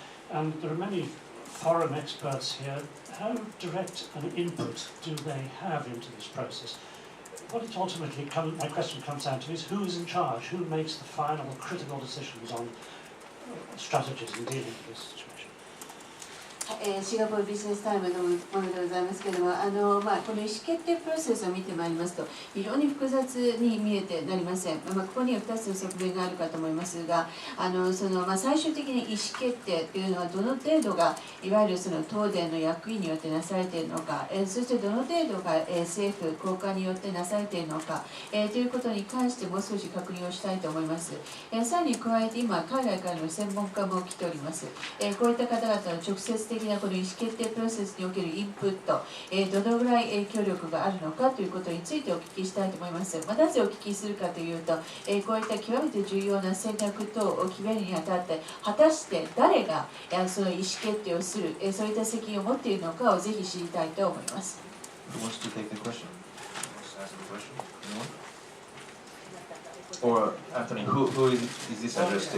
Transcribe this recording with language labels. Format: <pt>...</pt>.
<en>And there are many foreign experts here. How direct an input do they have into this process? What it ultimately my question comes down to is who is in charge, who makes the final critical decisions on strategies in dealing with this situation?</en> <ja>シンガポールビジネスタイムのものでございますけれども、この意思決定プロセスを見てまいりますと、非常に複雑に見えてなりません。ここには2つの側面があるかと思いますが、最終的に意思決定というのはどの程度がいわゆるその東電の役員によってなされているのか、そしてどの程度が政府高官によってなされているのか、ということに関してもう少し確認をしたいと思います。さらに加えて今海外からの専門家も来ております。こういった方々の直接的なこの意思決定プロセスにおけるインプット、どのぐらい影響力があるのかということについてお聞きしたいと思います。なぜお聞きするかというと、こういった極めて重要な戦略等を決めるにあたって、果たして誰がその意思決定をする、そういった責任を持っているのかをぜひ知りたいと思います。</ja> <en>Who wants to take the question? Who wants to answer the question? Anyone? Or Anthony, who is this addressed to?</en>